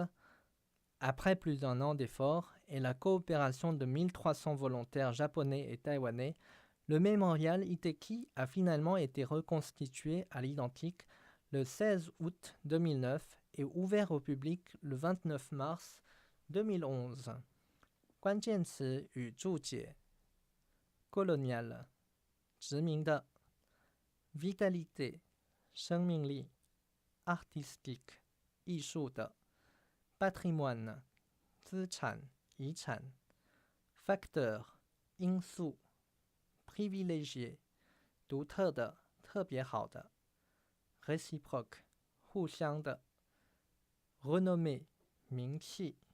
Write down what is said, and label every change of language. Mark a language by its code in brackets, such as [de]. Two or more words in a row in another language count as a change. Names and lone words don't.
[fr] Après plus d'un an d'efforts et la coopération de 1300 volontaires japonais et taïwanais, le mémorial Iteki a finalement été reconstitué à l'identique le 16 août 2009 et ouvert au public le 29 mars 2011. [zh] 关键词与注解 colonial 殖民的 vitalité 生命力 artistique 艺术的 patrimoine 资产遗产 facteur 因素 privilégié 独特的特别好的 réciproque 互相的 renommée 名气